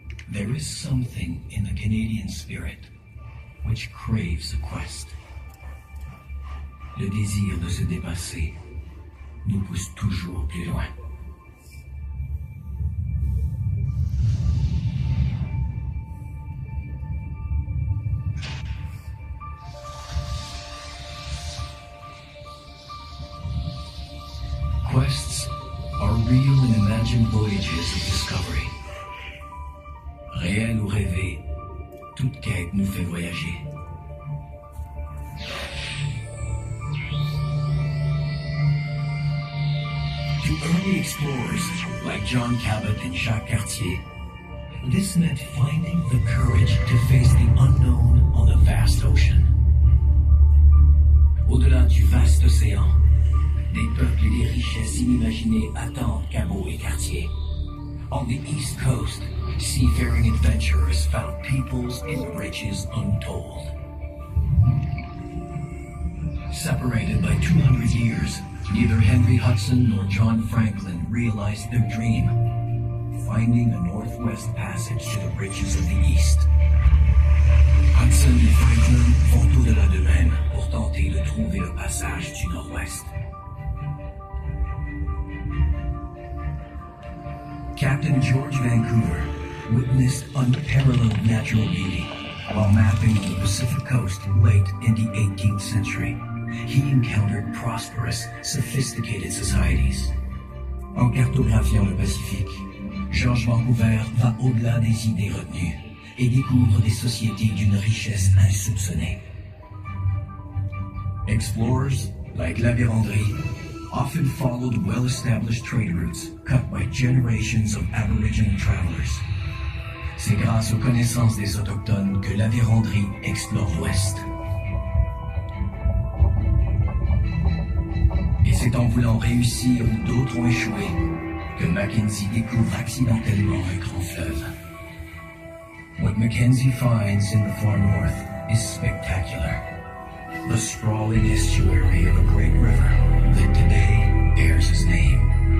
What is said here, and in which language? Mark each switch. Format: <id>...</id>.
<en>There is something in the Canadian spirit which craves a quest.</en> <fr>Le désir de se dépasser nous pousse toujours plus loin.</fr> <en>Quests are real and imagined voyages of discovery.</en> <fr>Réel ou rêvé, toute quête nous fait voyager.</fr> <en>To early explorers like John Cabot and Jacques Cartier, this meant finding the courage to face the unknown on a vast ocean.</en> <fr>Au-delà du vaste océan, des peuples et des richesses inimaginées attendent Cabot et Cartier.</fr> <en>On the East Coast, seafaring adventurers found peoples and riches untold. Separated by 200 years, neither Henry Hudson nor John Franklin realized their dream, finding a northwest passage to the riches of the East.</en> <fr>Hudson et Franklin font au-delà d'eux-mêmes pour tenter de trouver le passage du nord-ouest.</fr> <en>Captain George Vancouver witnessed unparalleled natural beauty while mapping on the Pacific coast late in the 18th century. He encountered prosperous, sophisticated societies.</en> <fr>En cartographiant le Pacifique, George Vancouver va au-delà des idées retenues et découvre des sociétés d'une richesse insoupçonnée.</fr> <en>Explorers, like La Vérendrye, often followed well-established trade routes cut by generations of Aboriginal travelers.</en> <fr>C'est grâce aux connaissances des Autochtones que La Vérendrye explore l'Ouest. Et c'est en voulant réussir où d'autres ont échoué que Mackenzie découvre accidentellement un grand fleuve.</fr> <en>What Mackenzie finds in the far north is spectacular. The sprawling estuary of a great river that today bears his name.</en>